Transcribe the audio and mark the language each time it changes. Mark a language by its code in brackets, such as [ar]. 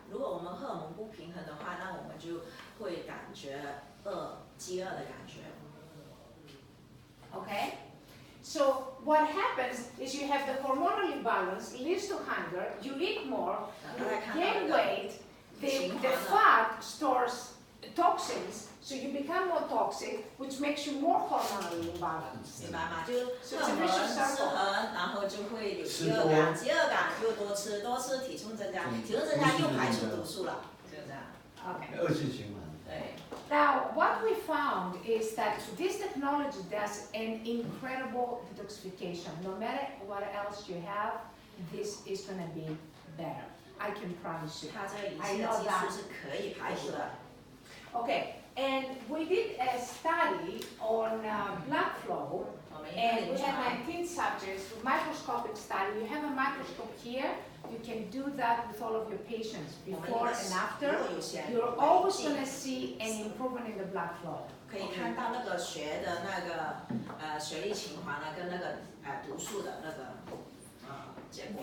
[zh] 如果我们荷尔蒙不平衡的话，那我们就会感觉饥饿的感觉。 [en] Okay? So what happens is you have the hormonal imbalance, leads to hunger, you eat more, you gain weight, the fat stores toxins, so you become more toxic, which makes you more hormonally imbalanced. [zh] 明白吗？就荷尔蒙失衡，然后就会有饥饿感，饥饿感又多吃，体重增加，体重增加又排出毒素了，就这样。 [en] Okay. [zh] 恶性循环。对。 [en] Now, what we found is that this technology does an incredible detoxification. No matter what else you have, this is going to be better. I can promise you. [zh] 它这个仪器的技术是可以排除的。 [en] Okay, and we did a study on blood flow, and we had 19 subjects, microscopic study. You have a microscope here. You can do that with all of your patients, before and after. You're always going to see an improvement in the blood flow. [zh] 可以看到那个血的那个血液循环呢，跟那个毒素的那个结果。